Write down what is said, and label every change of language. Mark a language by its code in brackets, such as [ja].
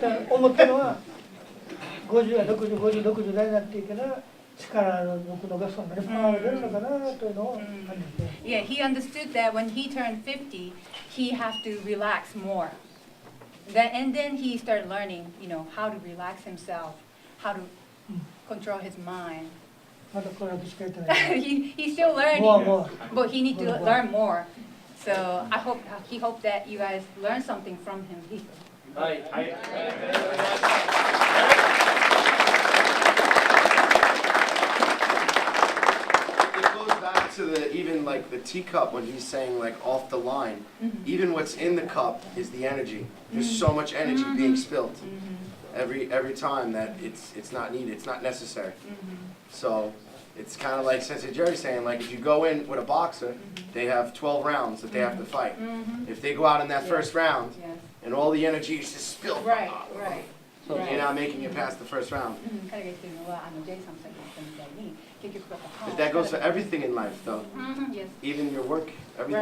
[ja] 思ったのは 50、60、50、60代になっていけば力の抜くのがそんなにパワーが出るのかなというのを感じて。 [en] Yeah, he understood that when he turned 50, he had to relax more. And then he started learning, you know, how to relax himself, how to control his mind. [ja] まだこれだけしか言ってない。 [en] He's still learning, More. but he needs to learn more. So he hoped that you guys learn something from him. It goes back to even like the teacup when he's saying like off the line. Even what's in the cup is the energy. There's so much energy being spilled every time that it's not needed, it's not necessary. So it's kind of like Sensei Jerry saying, like if you go in with a boxer, they have 12 rounds that they have to fight. If they go out in that first round and all the energy is just spilled, Right. you're not making it past the first round. [ja] 彼が言ってるのはJさんさっき言ったみたいに結局 [en] But that goes for everything in life though. Yes. Even your work, everything.